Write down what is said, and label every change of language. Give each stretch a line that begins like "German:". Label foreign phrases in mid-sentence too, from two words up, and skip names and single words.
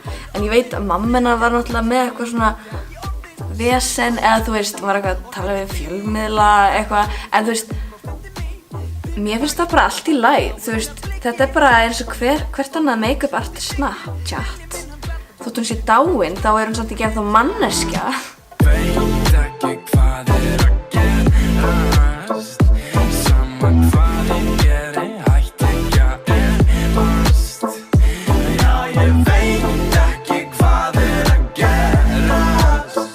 Icelandic: En ég veit að mamma hennar var náttúrulega með eitthvað svona vesen eða þú veist, hún var eitthvað að tala við fjölmiðla eitthvað, en þú veist, mér finnst það bara allt í lagi, þú veist, þetta er bara eins og hvert annað
English: make-up artist
Icelandic: Snapchat. Þótt hún sé dáin, þá er hún samt ekki ennþá manneskja. Veit ekki hvað að gerast. Sama hvað ég geri, hætti ekki að efast. Já, ég veit ekki hvað að gerast.